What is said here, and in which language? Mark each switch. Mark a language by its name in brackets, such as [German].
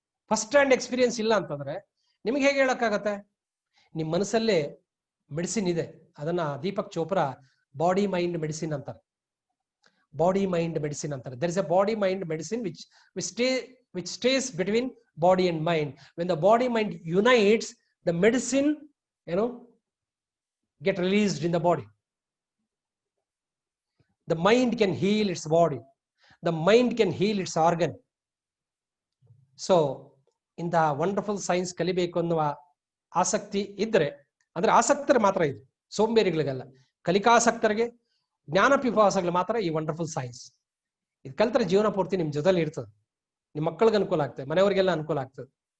[Kannada] First hand experience ಇಲ್ಲ ಅಂತಂದ್ರೆ ನಿಮ್ಗೆ ಹೇಗೆ ಹೇಳಕ್ಕಾಗತ್ತೆ? ನಿಮ್ಮ ಮನಸ್ಸಲ್ಲೇ ಮೆಡಿಸಿನ್ ಇದೆ, ಅದನ್ನ Deepak Chopra body mind medicine ಅಂತಾರೆ. [English] Body mind medicine ಅಂತಾರೆ. There is a body mind medicine which stays between body and mind. When the body mind unites, the medicine get released in the body. The mind can heal its body, the mind can heal its organ. [Kannada] So ಇಂಥ wonderful science ಕಲಿಬೇಕು ಅನ್ನುವ ಆಸಕ್ತಿ ಇದ್ರೆ, ಅಂದ್ರೆ ಆಸಕ್ತರು ಮಾತ್ರ ಇದು, ಸೋಂಬೇರಿಗಳಿಗೆಲ್ಲ. ಕಲಿಕಾಸಕ್ತರಿಗೆ, ಜ್ಞಾನ ಪಿಪಾಸಗಳು ಮಾತ್ರ ಈ ವಂಡರ್ಫುಲ್ ಸೈನ್ಸ್. ಇದು ಕಲ್ತರ ಜೀವನ ಪೂರ್ತಿ ನಿಮ್ ಜೊತೆಲಿ ಇರ್ತದೆ, ನಿಮ್ಮ ಮಕ್ಕಳಿಗೆ ಅನುಕೂಲ ಆಗ್ತದೆ, ಮನೆಯವರಿಗೆಲ್ಲ ಅನುಕೂಲ ಆಗ್ತದೆ.